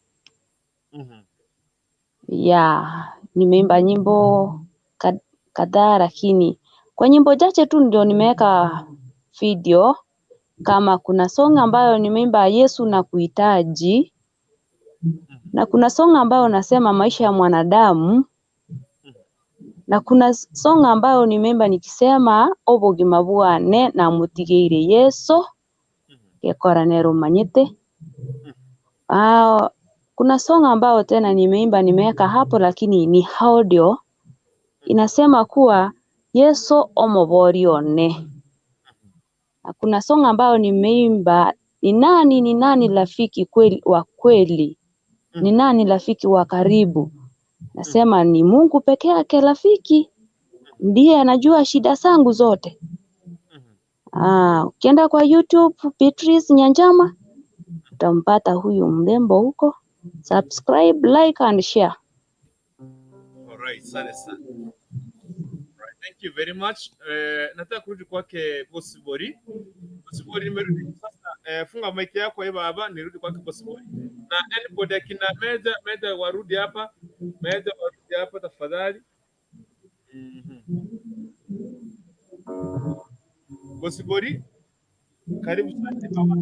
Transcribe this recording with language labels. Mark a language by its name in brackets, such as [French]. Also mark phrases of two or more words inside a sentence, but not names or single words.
[Swahili] Nimeimba nyimbo kadhaa, lakini kwa nyimbo chache tu ndio nimeweka video. Kama kuna song ambayo nimeimba Yesu na kuhitaji, na kuna song ambayo nasema maisha ya mwanadamu, na kuna song ambayo nimeimba nikisema [Gusii] obogima bwane na mutigeire Yesu gekoranero manyete. [Swahili] Kuna song ambayo tena nimeimba nimeweka hapo, lakini ni audio, inasema kuwa Yesu omoborione. Na kuna song ambayo nimeimba ni nani rafiki wa kweli, ni nani rafiki wa karibu. Nasema ni Mungu peke yake rafiki, ndiye anajua shida zangu zote. Ukienda kwa YouTube Beatrice Nyanchama utampata huyu mrembo huko. [English] Subscribe, like and share. [Swahili] Alright, sana. [English] Alright, thank you very much. [Swahili] Nataka kurudi kwake Possibly nimerudi sasa. Funga mic yako baba, nirudi kwake Possibly. Na anybody kina Meda warudi hapa. Tafadhali. Possibly, karibu sana baba.